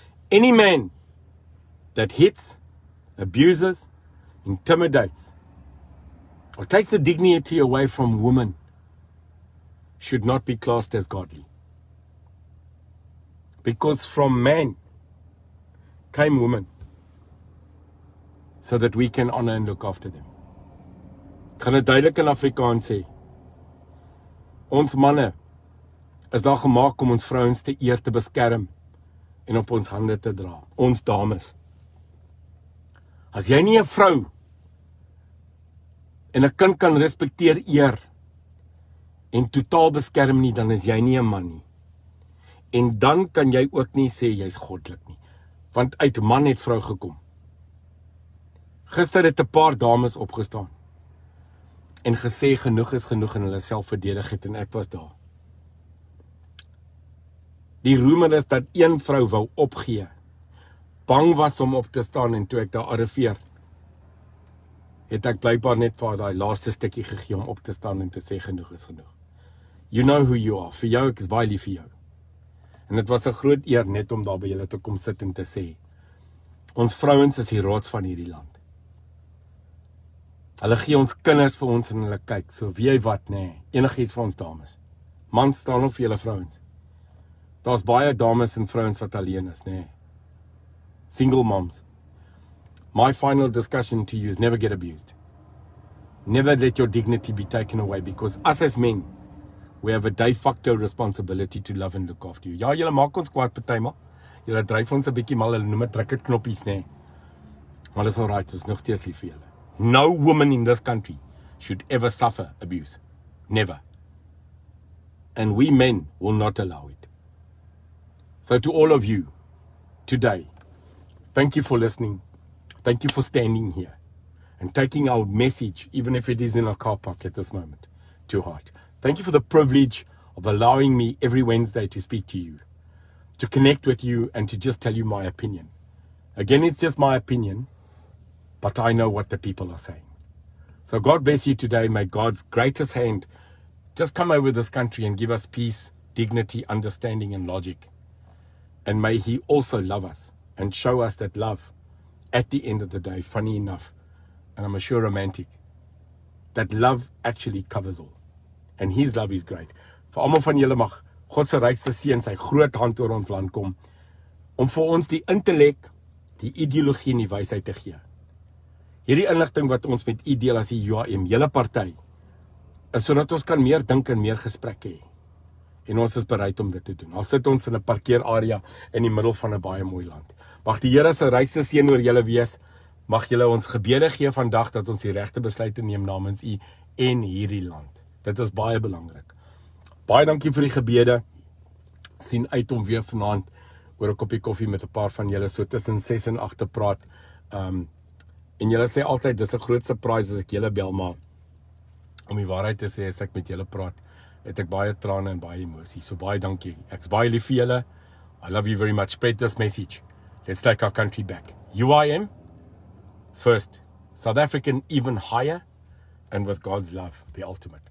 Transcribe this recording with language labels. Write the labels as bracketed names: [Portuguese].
[English] Any man that hits, abuses, intimidates, or takes the dignity away from women should not be classed as godly. Because from man came women, so that we can honor and look after them. [Afrikaans] Ek gaan dit duidelik in Afrikaans sê. Ons manne is daar gemaak om ons vrouens te eer, te beskerm en op ons hande te dra. Ons dames. As jy nie 'n vrou en 'n kind kan respekteer, eer en totaal beskerm nie, dan is jy nie 'n man nie. En dan kan jy ook nie sê jy's goddelik nie. Want uit man het vrou gekom. Gister het 'n paar dames opgestaan en gesê genoeg is genoeg en hulle self verdedig het en ek was daar. Die roemer is dat een vrou wou opgee, bang was om op te staan en toe ek daar arriveer, het ek blykbaar net vir daai laaste stukkie gegee om op te staan en te sê genoeg is genoeg. [English] You know who you are. [Afrikaans] Vir jou, ek is baie lief vir jou. En dit was 'n groot eer net om daar by julle te kom sit en te sê, ons vrouens is die rots van hierdie land. Hulle gee ons kinders vir ons en hulle kyk, so wie jy wat, nee, enigiets vir ons dames. Mans staan op vir julle vrouens. Daar's baie dames en vrouens wat alleen is, nee. [English] Single moms. My final discussion to you is never get abused. Never let your dignity be taken away, because us as men, we have a de facto responsibility to love and look after you. [Afrikaans] Ja, julle maak ons kwaad partymal. Julle dryf ons 'n bietjie mal, hulle noem dit druk knoppies, nee. Maar dis alright, ons is nog steeds lief vir julle. [English] No woman in this country should ever suffer abuse. Never. And we men will not allow it. So to all of you, today, thank you for listening. Thank you for standing here and taking our message, even if it is in a car park at this moment, to heart. Thank you for the privilege of allowing me every Wednesday to speak to you, to connect with you and to just tell you my opinion. Again, it's just my opinion, but I know what the people are saying. So God bless you today. May God's greatest hand just come over this country and give us peace, dignity, understanding, and logic. And may He also love us and show us that love, at the end of the day, funny enough, and I'm sure romantic, that love actually covers all. And His love is great. [Afrikaans] Vir almal van julle mag God se rykste seën sy groot hand oor ons land kom, om vir ons die intellek, die ideologie en die wysheid te gee. Hierdie inligting wat ons met U deel as die UAM, hele party, is sodat ons kan meer dink en meer gesprekke hê. En ons is bereid om dit te doen. Al sit ons in 'n parkeerarea in die middel van 'n baie mooi land. Mag die Here se rykste seën oor julle wees. Mag julle ons gebede gee vandag dat ons die regte besluite neem namens U en hierdie land. Dit is baie belangrik. Baie dankie vir die gebede. Sien uit om weer vanaand oor 'n koppie koffie met 'n paar van julle so tussen 6 en 8 te praat. En julle sê altyd dis 'n groot surprise as ek julle bel, maar om die waarheid te sê, as ek met julle praat, het ek baie trane en baie emosie. So baie dankie. Ek's baie lief vir julle. [English] I love you very much. Spread this message. Let's take our country back. UIM first, South African even higher, and with God's love, the ultimate.